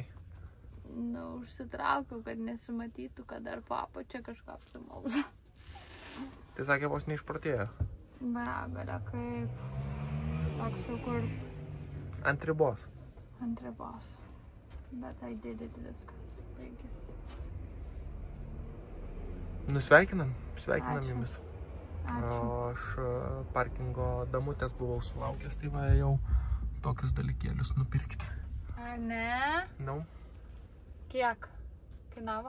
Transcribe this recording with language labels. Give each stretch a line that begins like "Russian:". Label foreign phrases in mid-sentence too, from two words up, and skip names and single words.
Lithuanian: Nu, užsitraukiau, kad nesimatytų, kad dar papo čia kažką apsimauza. Tai sakė, vos neišprotėjo. Begalė, kaip... Toks jau kur... Ant ribos. Ant ribos. Bet
English: I did it,
Lithuanian: viskas baigėsi. Sveikinam Ačiū. jumis. Ačiū. O aš parkingo damutės buvau sulaukęs, tai va jau tokius dalykėlius nupirkti. A, ne? No. Kiek kainavo?